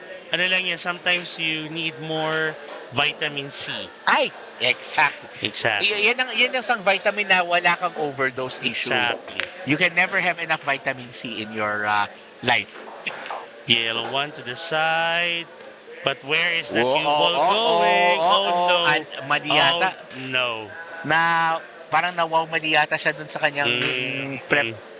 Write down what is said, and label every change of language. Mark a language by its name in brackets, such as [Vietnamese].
[Filipino] Ano lang yan, [English] sometimes you need more vitamin C. Ay, exactly. [Filipino] Yan ang isang vitamin na wala kang overdose issue. [English] Exactly. You can never have enough vitamin C in your life. Yellow one to the side. But where is the cue ball going? No. [Filipino] Madiyata. [English] No. [Filipino] Na parang mali yata siya dun sa kanyang prep.